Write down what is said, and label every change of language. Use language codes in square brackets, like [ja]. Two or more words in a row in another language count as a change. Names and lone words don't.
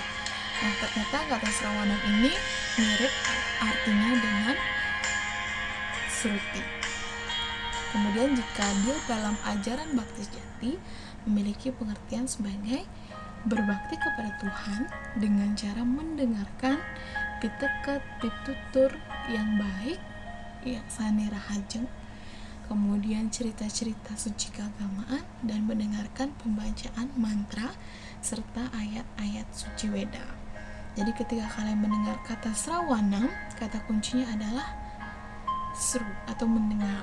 [id] Nah, ternyata kata Sravanam ini mirip artinya dengan Sruti. Kemudian jika dia dalam ajaran bakti sejati memiliki pengertian sebagai berbakti kepada Tuhan dengan cara mendengarkan pitekat, pitutur yang baik, yang sani rahajeng, kemudian cerita-cerita suci keagamaan, dan mendengarkan pembacaan mantra serta ayat-ayat suci Weda. Jadi ketika kalian mendengar kata Sravanam, kata kuncinya adalah sru atau mendengar.